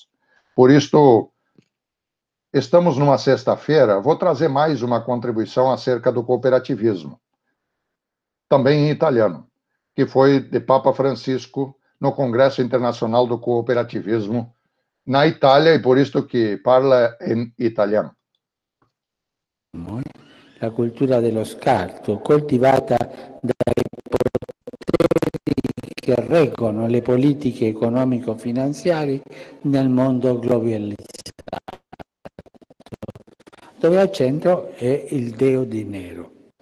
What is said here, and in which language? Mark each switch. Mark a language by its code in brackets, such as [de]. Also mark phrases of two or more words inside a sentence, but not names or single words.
[pt] Por isto, estamos numa sexta-feira, vou trazer mais uma contribuição acerca do cooperativismo, também em italiano, que foi de Papa Francisco no Congresso Internacional do Cooperativismo na Itália, e por isso que parla em italiano. [it] La cultura dello scarto, coltivata dai poteri che reggono le politiche economico-finanziarie nel mondo globalizzato, dove al centro è il deo dinero.